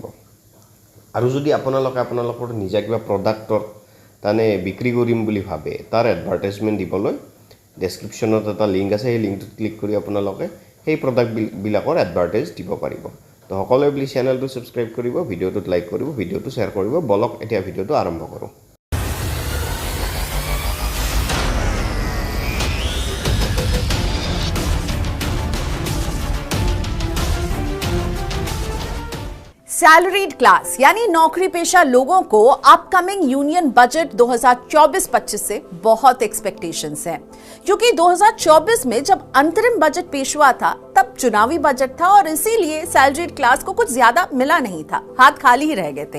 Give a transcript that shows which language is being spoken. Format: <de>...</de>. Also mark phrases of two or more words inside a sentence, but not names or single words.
<as>আৰু যদি আপোনালোকৰ নিজা কিবা প্ৰডাক্টৰ তানে বিক্ৰী কৰিম বুলি ভাবে তাৰ এডভাৰটাইজমেণ্ট দিবলৈ ডেছক্ৰিপশ্যনত এটা লিংক আছে, সেই লিংকটোত ক্লিক কৰি আপোনালোকে সেই প্ৰডাক্টবিলাকৰ এডভাৰটাইজ দিব পাৰিব। তো সকলোৱে প্লিজ চেনেলটো সাবস্ক্ৰাইব কৰিব, ভিডিঅ'টোত লাইক কৰিব, ভিডিঅ'টো শ্বেয়াৰ কৰিব। বলক এতিয়া ভিডিঅ'টো আৰম্ভ কৰোঁ।</as> <en>salaried class</en> <hi>यानी नौकरी पेशा लोगों को</hi> <en>upcoming union budget</en> <hi>2024-25 से बहुत एक्सपेक्टेशंस हैं, क्योंकि 2024 में जब अंतरिम बजट पेश हुआ था तब चुनावी बजट था और इसीलिए</hi> <en>salaried class</en> <hi>को कुछ ज्यादा मिला नहीं था, हाथ खाली ही रह गए थे।</hi>